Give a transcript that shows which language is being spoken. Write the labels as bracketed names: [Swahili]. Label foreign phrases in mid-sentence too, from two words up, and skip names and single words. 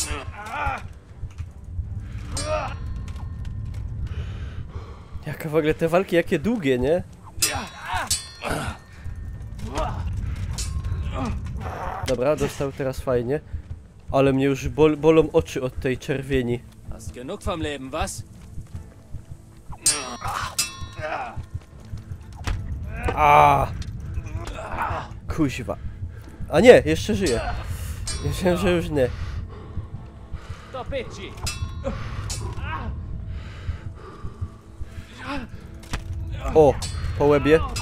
[Polish] Jaka w ogóle te walki, jakie długie, nie? Dobra, dostał teraz fajnie. Ale mnie już bolą oczy od tej czerwieni. [German] Hast genug vom Leben, was? [Polish] Kuźwa. A nie, jeszcze żyje. Myślałem, że już nie. To Pidgey. O, po łebie.